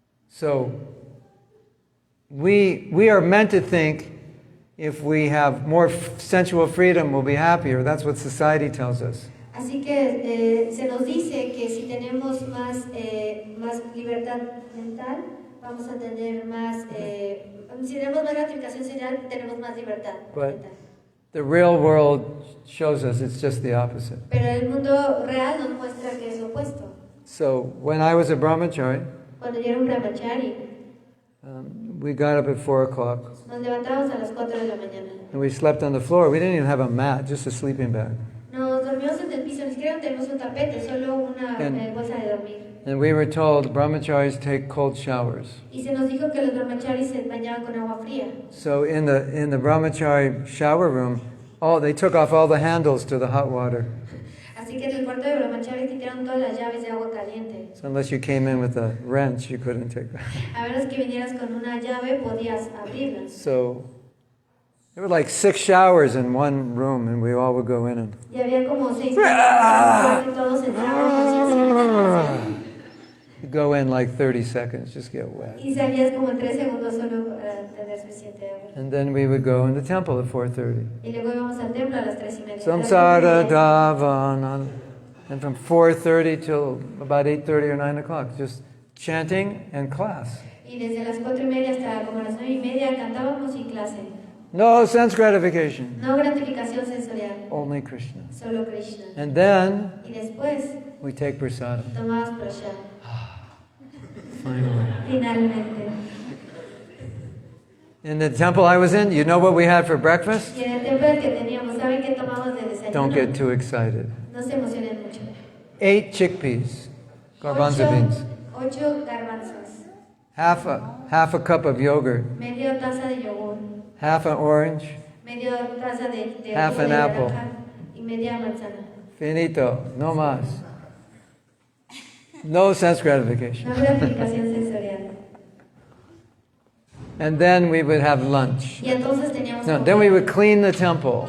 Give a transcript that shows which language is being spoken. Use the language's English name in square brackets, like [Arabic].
[English] So we are meant to think if we have more sensual freedom, we'll be happier. That's what society tells us. [Spanish] Así que se nos dice que si tenemos más libertad mental, vamos a tener más, si tenemos más gratificación social, tenemos más libertad mental. [English] The real world shows us it's just the opposite. [Spanish] Pero el mundo real nos muestra que es lo opuesto. [English] So when I was a brahmachari, [Spanish] cuando yo era un brahmachari, [English] we got up at 4 o'clock. [Spanish] Nos levantamos a las 4 de la mañana. [English] And we slept on the floor. We didn't even have a mat, just a sleeping bag. [Spanish] Nos dormimos en el piso, ni siquiera tenemos un tapete, solo una bolsa de dormir. [English] And we were told brahmacharis take cold showers. [Spanish] Y se nos dijo que los brahmacharis se bañaban con agua fría. [English] So in the brahmachari shower room, they took off all the handles to the hot water. [Spanish] Así que en el cuarto de brahmachari quitaron todas las llaves de agua caliente. [English] So unless you came in with a wrench, you couldn't take that. [Spanish] A menos que vinieras con una llave, podías abrirlas. [English] So there were like 6 showers in one room, and we all would go in and. [Spanish] Y había como 6 baños, todos entraban. [English] You go in like 30 seconds, just get wet. [Spanish] Y salías como en 3 segundos solo para tener suficiente agua. [English] And then we would go in the temple at 4:30. [Spanish] Y luego íbamos al templo a las 3:30. [Sanskrit] Samsara Davana. [English] And from 4:30 till about 8:30 or 9 o'clock, just chanting and class. [Spanish] Y desde las 4:30 hasta como las 9:30 cantábamos y clase. [English] No sense gratification. [Spanish] No gratificación sensorial. [English] Only Krishna. [Spanish] Solo Krishna. [English] And then [Spanish] y después [English] we take prasadam. [Spanish] Tomamos prasad. [English] Finally. [Spanish] Finalmente. [English] In the temple I was in, you know what we had for breakfast? [Spanish] Y en el templo que teníamos, ¿saben qué tomamos de desayuno? [English] Don't get too excited. [Spanish] No se emocionen mucho. [English] 8 chickpeas, garbanzo beans. [Spanish] 8 garbanzos. [English] Half a cup of yogurt. [Spanish] Medio taza de yogur. [English] Half an orange. [Spanish] Medio taza de [English] half an apple. [Spanish] Y media manzana. Finito, no más. [English] No sense gratification. [Spanish] No gratificación sensorial. [English] And then we would have lunch. [Spanish] Y entonces teníamos [English] No, then we would clean the temple.